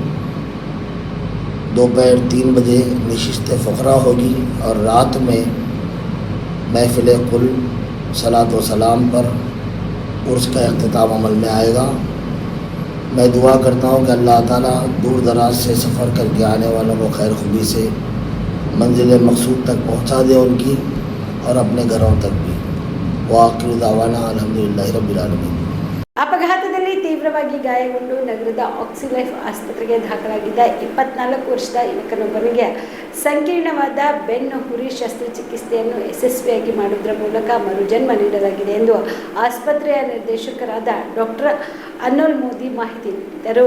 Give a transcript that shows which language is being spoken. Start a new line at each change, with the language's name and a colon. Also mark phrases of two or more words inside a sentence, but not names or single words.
Urdu: دوپہر 3 بجے نشست فقرا ہوگی اور رات میں محفل کل صلاۃ و سلام پر عرس کا اختتام عمل میں آئے گا. میں دعا کرتا ہوں کہ اللہ تعالیٰ دور دراز سے سفر کر کے آنے والوں کو خیر خوبی سے منزل مقصود تک پہنچا دے ان کی اور اپنے گھروں تک بھی.
Arabic: وآخر دعوانا الحمد لله رب العالمين.
Kannada: ಅಪಘಾತದಲ್ಲಿ ತೀವ್ರವಾಗಿ ಗಾಯಗೊಂಡು ನಗರದ ಆಕ್ಸಿಲೈಫ್ ಆಸ್ಪತ್ರೆಗೆ ದಾಖಲಾಗಿದ್ದ 24 ವರ್ಷದ ಯುವಕನೊಬ್ಬನಿಗೆ ಸಂಕೀರ್ಣವಾದ ಬೆನ್ನು ಹುರಿ ಶಸ್ತ್ರಚಿಕಿತ್ಸೆಯನ್ನು ಯಶಸ್ವಿಯಾಗಿ ಮಾಡುವುದರ ಮೂಲಕ ಮರುಜನ್ಮ ನೀಡಲಾಗಿದೆ ಎಂದು ಆಸ್ಪತ್ರೆಯ ನಿರ್ದೇಶಕರಾದ ಡಾಕ್ಟರ್ ಅನೋಲ್ ಮೋದಿ ಮಾಹಿತಿ ನೀಡಿದರು.